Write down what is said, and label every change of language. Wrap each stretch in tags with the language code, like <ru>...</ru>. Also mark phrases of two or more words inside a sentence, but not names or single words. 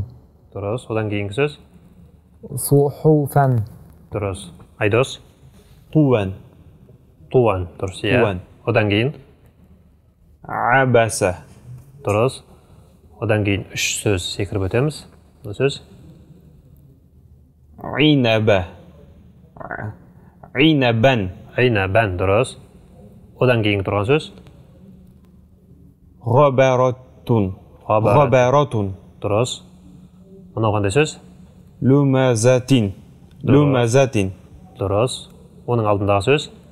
<kk>Дұрыс. Одан кейінгі сөз.</kk> <ar>صحفا</ar> <kk>Дұрыс. Айдос.</kk> <ar>طوان</ar> <kk>Туан. Дұрыс, иә.</kk> <ar>Туан.</ar> <kk>Одан кейін.</kk> <ar>عبس</ar> <kk>Дұрыс. Одан кейін үш сөз секіріп өтеміз. Бұл сөз.</kk> <ar>عنب عنبا</ar> <kk>Айнабан. Дұрыс. Одан кейінгі тұрған сөз.</kk> <ar>غبرة غبرة</ar> <kk>Дұрыс. Мынау қандай сөз?</kk> <ar>لمزة لمزة</ar> <kk>Дұрыс. Оның алдындағы сөз.</kk>